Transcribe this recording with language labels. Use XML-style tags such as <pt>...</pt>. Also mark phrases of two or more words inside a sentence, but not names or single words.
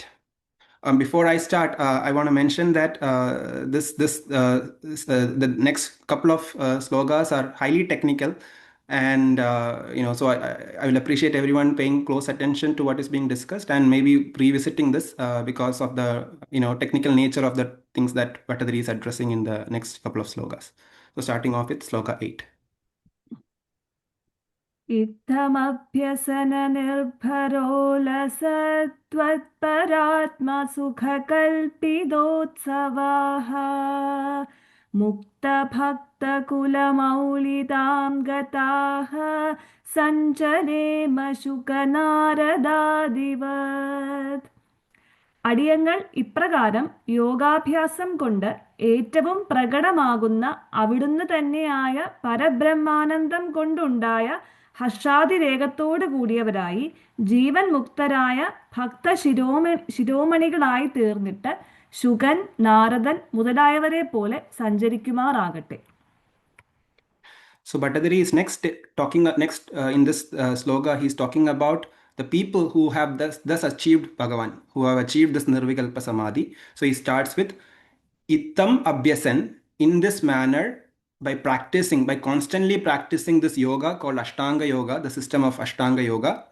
<en>Before I start, I want to mention that the next couple of slokas are highly technical, and so I will appreciate everyone paying close attention to what is being discussed and maybe revisiting this because of the technical nature of the things that Bhattacharya is addressing in the next couple of slokas. So starting off with sloka 8.</en> <sa>इत्थमभ्यसननिर्भरो लसत्वत्परात्मसुखकल्पितोत्सवाः मुक्तभक्तकुलमौलितां गताः सञ्चरेमशुकनारदादिवत्.</sa> <ml>അടിയങ്ങൾ ഇപ്രകാരം യോഗാഭ്യാസം കൊണ്ട് ഏറ്റവും പ്രകടമാകുന്ന അവിടുന്ന് തന്നെയായ പരബ്രഹ്മാനന്ദം കൊണ്ടുണ്ടായ ഹർഷാതിരേകത്തോടു കൂടിയവരായി ജീവൻ മുക്തരായ ശിരോമണികളായി തീർന്നിട്ട് ശുകൻ, നാരദൻ മുതലായവരെ പോലെ സഞ്ചരിക്കുമാറാകട്ടെ.</ml> <en>So Bhattacharya is next in this sloka, he's talking about the people who have thus achieved Bhagavan, who have achieved this</en> <sa>निर्विकल्प समाधि.</sa> <en>So he starts with</en> <sa>इत्थम् अभ्यसन्,</sa> <en>in this manner, by constantly practicing this yoga called Ashtanga Yoga, the system of Ashtanga Yoga.</en>